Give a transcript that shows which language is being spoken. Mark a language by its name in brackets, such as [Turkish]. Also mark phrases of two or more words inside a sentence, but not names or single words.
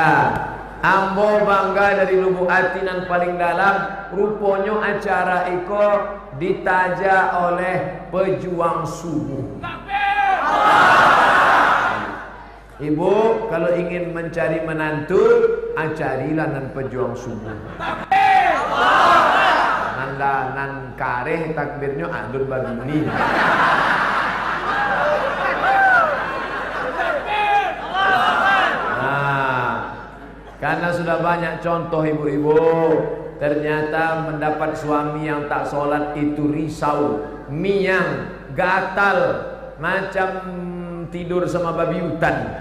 [Minangkabau] Ambo bangga dari lubuk hati nan paling dalam. Rupanya acara iko ditaja oleh pejuang subuh. [Indonesian] Ibu kalau ingin mencari menantu, [Minangkabau] acarilah nan pejuang subuh. Nanda nan kareh takbirnya adun babini. [Indonesian] Karena sudah banyak contoh ibu-ibu, ternyata mendapat suami yang tak sholat itu risau, miang, gatal, macam tidur sama babi hutan.